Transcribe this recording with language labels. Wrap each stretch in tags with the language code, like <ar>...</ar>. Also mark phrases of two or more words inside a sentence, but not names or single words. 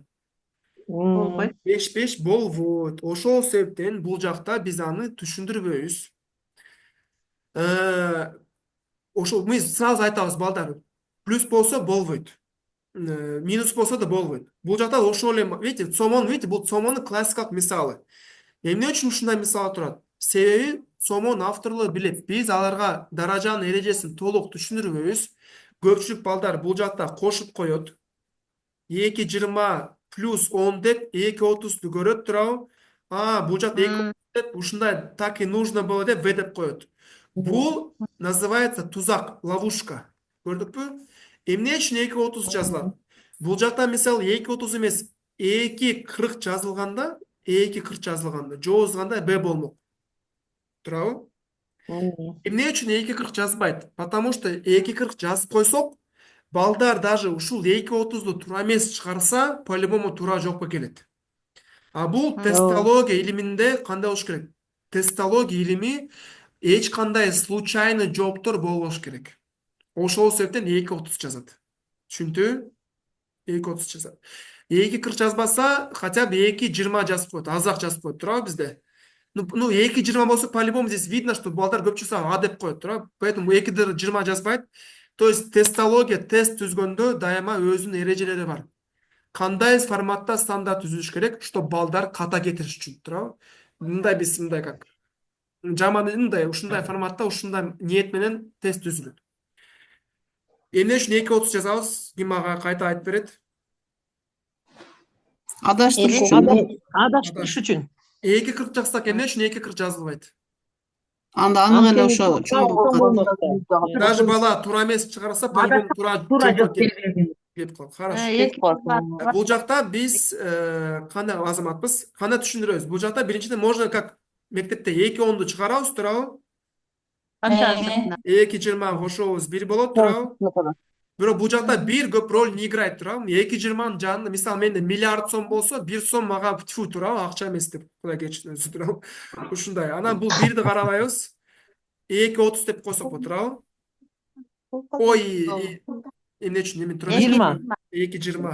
<ky>Болбойт. 5 болбойт. Ошол себептен бул жакта биз аны түшүндүрбөйбүз. Ошол биз сразу айтабыз, балдар, плюс болсо болбойт. Минус болсо да болбойт. Бул жакта ошол эле,</ky> <ru>видите, сомон, видите,</ru> <ky>бул сомонун классикалык мисалы. Эмне үчүн ушундай мисал турат? Себеби сомон авторлор билет. Биз аларга даражанын эрежесин толук түшүндүрбөйбүз. Көпчүлүк балдар бул жакта кошуп коет. 2,20 плюс 10 деп 2,30ду көрөт, туурабы? Бул жакта 2,30 деп ушундай</ky> <ru>так и нужно было</ru> <ky>деп в деп коет. Бул называется тузак, ловушка. Көрдүкпү? Эмне үчүн 2,30 жазылат? Бул жакта мисалы 2,30 эмес, 2,40 жазылганда, жообуз кандай б болмок. Туурабы? Эмне үчүн 2,40 жазбайт?</ky> <ru>Потому что</ru> <ky>2,40 жазып койсок, балдар даже ушул 2,30ду туура эмес чыгарса, по-любому туура жокко келет. Бул тестология илиминде кандай болуш керек? Тестология илими эч кандай случайный жооптор болбош керек. Ошол себептен 2,30 жазат. Түшүндү? 2,30 жазат. 2,40 жазбаса,</ky> <ru>хотя бы</ru> <ky>2,20 жазып коет, азыраак жазып коет, туурабы бизде? 2,20 болсо,</ky> <ru>по-любому здесь видно, что</ru> <ky>балдар көпчүлүгү деп коет, туурабы? Поэтому 2,20 жазбайт.</ky> <ru>То есть</ru> <ky>тестология, тест түзгөндө дайыма өзүнүн эрежелери бар. Кандай форматта стандарт түзүш керек, чтобы балдар ката кетириш үчүн, туурабы? Мындай биз мындай как жаман мындай, ушундай форматта, ушундай ниет менен тест түзүлөт. Эмне үчүн 2,30 жазабыз? Ким мага кайта айтып берет? Адаштырыш үчүн. 2,40 жазсак, эмне үчүн 2,40 жазылбайт? Анда анык эле ошо чоң болот. Даже бала туура эмес чыгарса, по-любому туура жок келип калат.</ky> <ru>Хорошо.</ru> <ky>Бул жакта биз кандай азаматпыз? Кандай түшүндүрөбүз? Бул жакта биринчиден</ky> <ru>можно как</ru> <ky>мектепте 2,10ду чыгарабыз, туурабы? 2,20 кошобуз 1 болот, туурабы? Бирок бул жакта бир көп</ky> <ru>роль не играет,</ru> <ky>туурабы? 2,20 жанында, мисалы менде миллиард сом болсо, 1 сом мага тьфу, туурабы, акча эмес деп, Кудай кечирсин, туурабы? Ушундай. Анан бул бирди карабайбыз. 2.30 деп қойсақ болот, туурабы? Ой, эмне үчүн эми тура 20. 2.20.</ky>